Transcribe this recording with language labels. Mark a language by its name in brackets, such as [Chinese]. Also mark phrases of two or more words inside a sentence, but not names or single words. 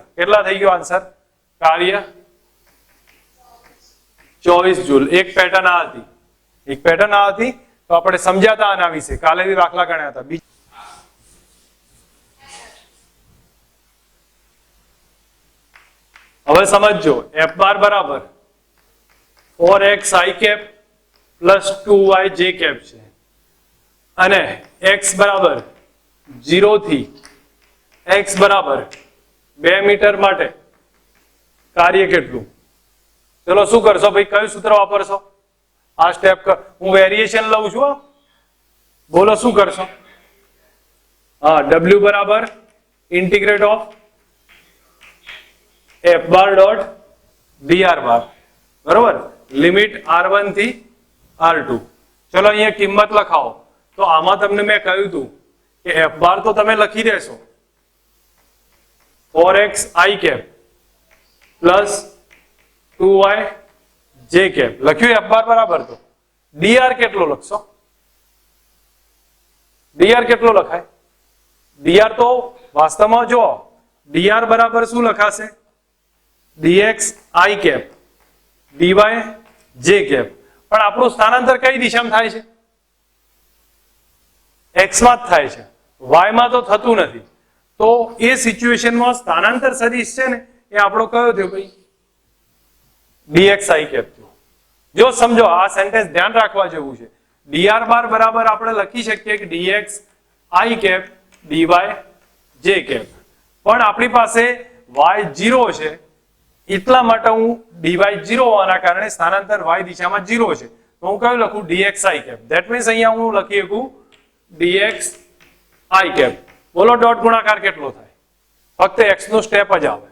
[Gujarati] કેટલા થઈ ગયો આન્સર? કાર્ય 24 જૂલ. એક પેટર્ન આ હતી, એક પેટર્ન આ હતી. તો આપણે સમજ્યા હતા આના વિશે, કાલે બી દાખલા ગણ્યા હતા. હવે સમજો, f બાર બરાબર [English] 4x i cap plus 2y j cap [Gujarati] છે અને x બરાબર 0 થી x બરાબર 2 મીટર માટે કાર્ય કેટલું? ચલો શું કરશો ભાઈ? કયું સૂત્ર વાપરશો? આ સ્ટેપ હું વેરિએશન લઉં છું, બોલો શું કરશો? હા, w બરાબર [English] integrate of [Gujarati] f બાર ડોટ dr બાર, બરોબર. લિમિટ r1 થી r2. ચલો અહીંયા કિંમત લખાવો. તો આમાં તમને મેં કહ્યું હતું કે f બાર તો તમે લખી દેશો [English] 4x i cap plus 2y j cap. [Gujarati] લખ્યું f બાર બરાબર. તો dr કેટલો લખશો? dr કેટલો લખાય? dr તો વાસ્તવમાં જો dr બરાબર શું લખાશે? [English] dx i cap dy j cap. [Gujarati] પણ આપણું સ્થાનાંતર કઈ દિશામાં થાય છે? x માં જ થાય છે, y માં તો થતું નથી. તો એ સિચ્યુએશનમાં સ્થાનાંતર સદિશ છે ને એ આપણો કયો થયો ભાઈ? [English] dx i cap [Gujarati] થયો. જો સમજો, આ સેન્ટેન્સ ધ્યાન રાખવા જેવું છે. dr બાર બરાબર આપણે લખી શકીએ કે [English] dx i cap dy j cap. [Gujarati] પણ આપણી પાસે y 0 છે એટલા માટે હું dy 0 હોવાના કારણે સ્થાનાંતર y દિશામાં 0 છે તો હું કયું લખું? [English] dx i cap. that means [Gujarati] અહીંયા હું લખી શકું [English] dx i cap. [Gujarati] બોલો ડોટ ગુણાકાર કેટલો થાય? ફક્ત x નો સ્ટેપ જ આવે.